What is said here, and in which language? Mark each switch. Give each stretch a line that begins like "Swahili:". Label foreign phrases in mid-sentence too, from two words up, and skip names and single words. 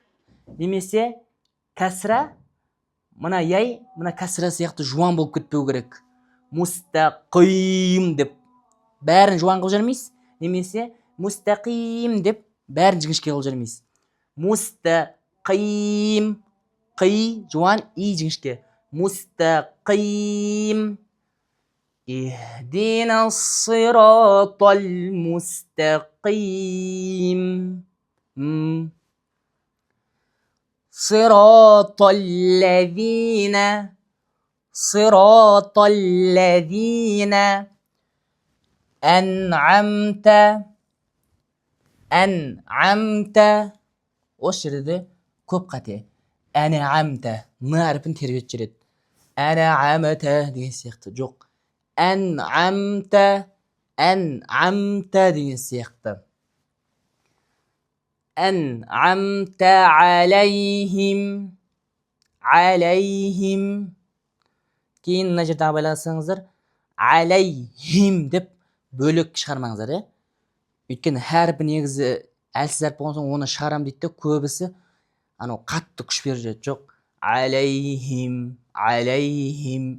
Kazakh: Немесе кәсірә мына яй мына кәсірә сияқты жуан болып кетпеу керек. Мустақим деп бәрін жуан қылып жүрмейсіз. Немесе мустақим деп бәрін жіңішке қылып жүрмейсіз. Мустақим. Қи жуан, и жіңішке. Мустақим.
Arabic: اهدنا الصراط المستقيم. صراط الذين. صراط الذين. أنعمت أنعمت.
Kazakh: Осы жерде көп қате. Ан'амта. Ны әрпін тербетіп жүреді. Ан'амта деген сияқты. Жоқ.
Arabic: Ан'амта. Ан'амта деген сияқты. أنعمت عليهم. Алейхим.
Kazakh: Кейін мына жерде абайласаңыздар. Алейхим деп бөлек шығармаңыздар. Өйткені әрпі негізі әлсіз әріп болған соң оны шығарам дейді, көбісі анау қатты күш беріп жүреді.
Arabic: Жоқ. عليهم عليهم.